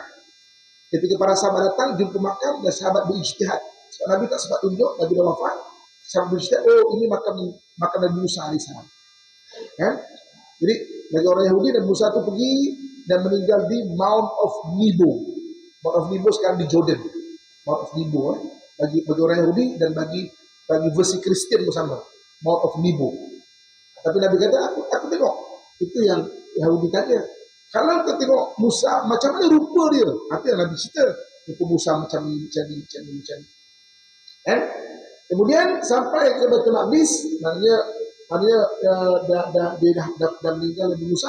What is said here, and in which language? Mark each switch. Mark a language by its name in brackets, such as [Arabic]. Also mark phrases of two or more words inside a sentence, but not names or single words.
[Malay] Ketika para sahabat datang jumpa makam, dan sahabat berijtihad. Sebab Nabi tak sempat tunjuk, Nabi dah wafat. Sahabat berijtihad, ini makam Nabi Musa AS. Kan? Jadi bagi orang Yahudi, Nabi Musa itu pergi dan meninggal di Mount of Nebo. Mount of Nebo sekarang di Jordan. Mount of Nebo. Bagi orang Yahudi dan bagi versi Kristian bersama. Mount of Nebo. Tapi Nabi kata, aku tengok. Itu yang Yahudi tanya. Kalau kau tengok Musa, macam mana rupa dia? Itu yang Nabi cerita. Rupa Musa macam ni. Kemudian sampai ke Baitul Maqdis, maknanya dia dah meninggal Nabi Musa.